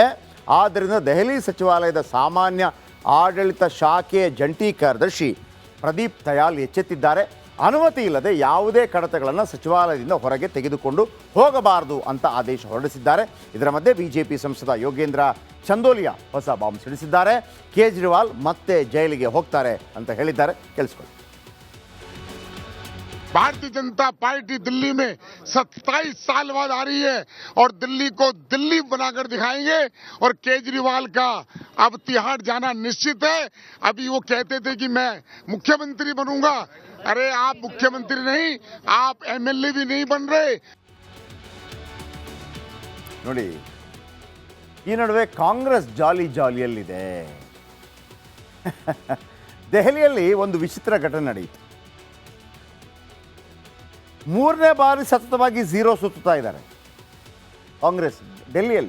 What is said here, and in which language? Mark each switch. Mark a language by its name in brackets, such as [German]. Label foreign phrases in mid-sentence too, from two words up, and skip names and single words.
[Kannada] ಆದ್ದರಿಂದ ದೆಹಲಿ ಸಚಿವಾಲಯದ ಸಾಮಾನ್ಯ ಆಡಳಿತ ಶಾಖೆಯ ಜಂಟಿ ಕಾರ್ಯದರ್ಶಿ ಪ್ರದೀಪ್ ದಯಾಲ್ ಎಚ್ಚೆತ್ತಿದ್ದಾರೆ. ಅನುಮತಿ ಇಲ್ಲದೆ ಯಾವುದೇ ಕಡತಗಳನ್ನು ಸಚಿವಾಲಯದಿಂದ ಹೊರಗೆ ತೆಗೆದುಕೊಂಡು ಹೋಗಬಾರದು ಅಂತ ಆದೇಶ ಹೊರಡಿಸಿದ್ದಾರೆ. ಇದರ ಮಧ್ಯೆ ಬಿಜೆಪಿ ಸಂಸದ ಯೋಗೇಂದ್ರ ಚಂದೋಲಿಯಾ ಹೊಸ ಬಾಂಬ್ ಸಿಡಿಸಿದ್ದಾರೆ. ಕೇಜ್ರಿವಾಲ್ ಮತ್ತೆ ಜೈಲಿಗೆ ಹೋಗ್ತಾರೆ ಅಂತ ಹೇಳಿದ್ದಾರೆ. ಕೇಳಿಸ್ಕೊಳ್ಳಿ. [Hindi] भारतीय जनता पार्टी दिल्ली में 27 साल बाद आ रही है और दिल्ली को दिल्ली बनाकर दिखाएंगे और केजरीवाल का अब तिहाड़ जाना निश्चित है। अभी वो कहते थे कि मैं मुख्यमंत्री बनूंगा। अरे आप मुख्यमंत्री नहीं, आप एमएलए भी नहीं बन रहे। [Kannada] ನೋಡಿ, ಈ ನಡುವೆ ಕಾಂಗ್ರೆಸ್ ಜಾಲಿಯಲ್ಲಿದೆ. ದೆಹಲಿಯಲ್ಲಿ ಒಂದು ವಿಚಿತ್ರ ಘಟನೆ ನಡೆಯಿತು. 3ನೇ ಬಾರಿ ಸತತವಾಗಿ 0 ಸುತ್ತುತ್ತಾ ಇದ್ದಾರೆ ಕಾಂಗ್ರೆಸ್ ಡೆಲ್ಲಿಯಲ್ಲಿ.